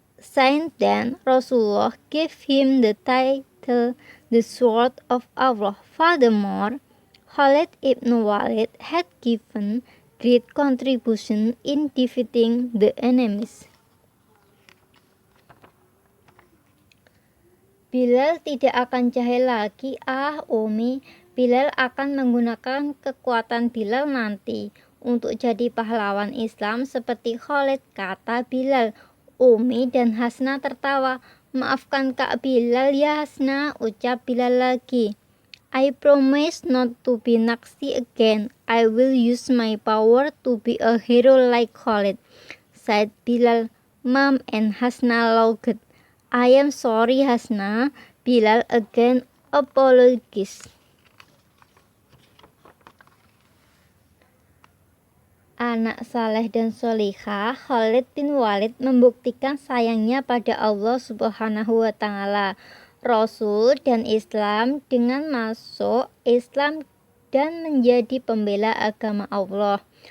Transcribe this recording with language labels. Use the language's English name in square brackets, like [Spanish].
[English] Since then, Rasulullah gave him the title, the Sword of Allah. Furthermore, Khalid ibn Walid had given great contribution in defeating the enemies. [Indonesian] Bilal tidak akan jahil lagi, Umi. Bilal akan menggunakan kekuatan Bilal nanti untuk jadi pahlawan Islam seperti Khalid, kata Bilal. Umi dan Hasna tertawa. Maafkan Kak Bilal ya Hasna, ucap Bilal lagi. [English] I promise not to be naksi again. I will use my power to be a hero like Khalid, said Bilal. Mom and Hasna laughed. I am sorry Hasna, Bilal again apologized. [Indonesian] Anak saleh dan solihah, Khalid bin Walid membuktikan sayangnya pada Allah Subhanahu wa Ta'ala, Rasul dan Islam dengan masuk Islam dan menjadi pembela agama Allah.